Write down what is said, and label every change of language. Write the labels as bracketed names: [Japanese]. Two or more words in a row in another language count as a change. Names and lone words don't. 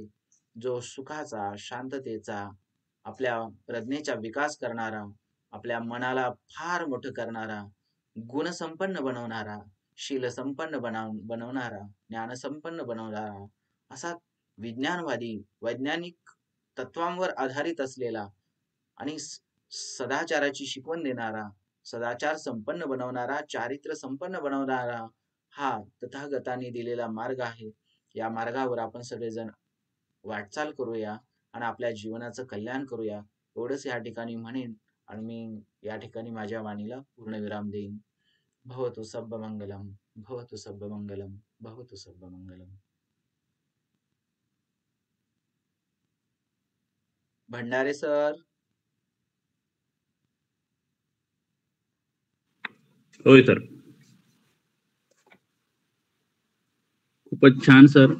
[Marathi] जो सुखाचा, शांततेचा, आपल्या प्रज्ञेचा विकास करणारा, आपल्या मनाला फार मोठं करणारा, गुणसंपन्न बनवणारा, शीलसंपन्न बनवणारा, ज्ञानसंपन्न बनवणारा, असा विज्ञानवादी, वैज्ञानिक तत्वांवर आधारित असलेला आणि सदाचाराची शिकवण देणारा, सदाचार संपन्न बनवणारा, चारित्र्य संपन्न बनवणारा हा तथागताने दिलेला मार्ग आहे. या मार्गावर आपण सगळेजण वाटचाल करूया आणि आपल्या जीवनाचं कल्याण करूया, एवढंच या ठिकाणी म्हणेन आणि मी या ठिकाणी माझ्या वाणीला पूर्णविराम देईन. [Pali] भवतु सब्ब मंगलम, भवतु सब्ब मंगलम, भवतु सब्ब मंगलम. [Marathi] भंडारे सर. होय सर, खूपच छान सर.